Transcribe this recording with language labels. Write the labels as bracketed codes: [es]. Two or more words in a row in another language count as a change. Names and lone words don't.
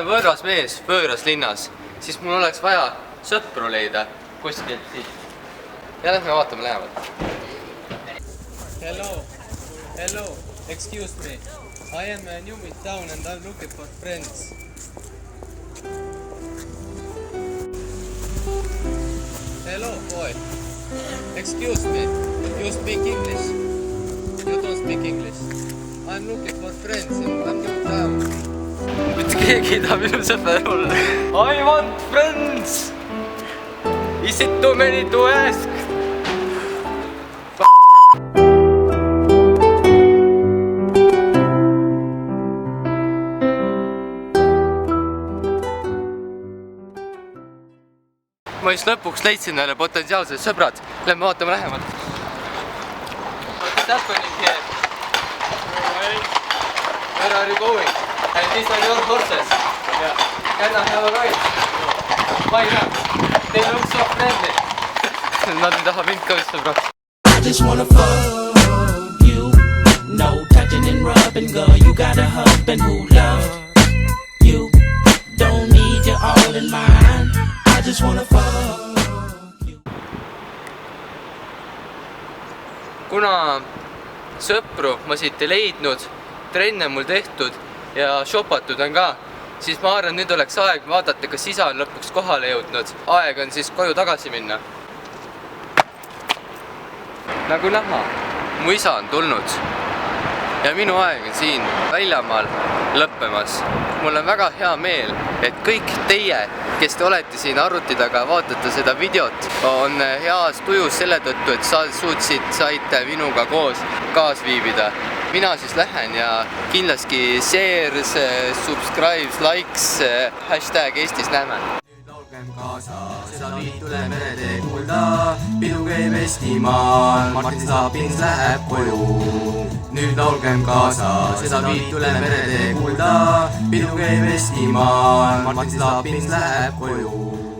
[et] võõras mees võõras linnas, siis mul oleks vaja sõpru leida kuskilt siit. Ja lähme vaatame lähemalt. [en] Hello, excuse me. I am new in town and I'm looking for friends. Hello, boy. Excuse me. You speak English? You don't speak English. I'm looking for friends and I'm new in town. [et] Mitte keegi ei taha minu sõber olla. [en] I want friends! Is it too many to ask? [et] Ma just lõpuks leidsin neile potentsiaalsed sõbrad. Lähme vaatame lähemalt. [en] What is happening here? Where are you going? And these are your horses. Yeah. Can I have a ride? Why not? They look so friendly. [et] Nad ei taha mind ka vist sõbraks. [en] I just wanna fuck you. No touching and rubbing, girl. You got a husband who loves you. Don't need you all in mine. I just wanna fuck you. [et] Kuna sõpru ma siit ei leidnud, trenne mul tehtud ja shopatud on ka, siis ma arvan, nüüd oleks aeg vaadata, kas isa on lõpuks kohale jõudnud. Aeg on siis koju tagasi minna. Nagu näha, mu isa on tulnud ja minu aeg on siin väljamaal lõppemas. Mul on väga hea meel, et kõik teie, kes te olete siin arvuti taga, vaatate seda videot, on heas tujus selle tõttu, et saite minuga koos kaasviibida. Mina siis lähen ja kindlasti [en] shares, subscribes, likes, hashtag [et] Eestis näeme. Nüüd laulgem kaasa, seda viit üle meretee kuulda, pidu käib Eestimaal, Martin Saapins läheb koju. Nüüd laulgem kaasa, seda viit üle meretee kuulda, pidu käib Eestimaal, Martin Saapins läheb koju.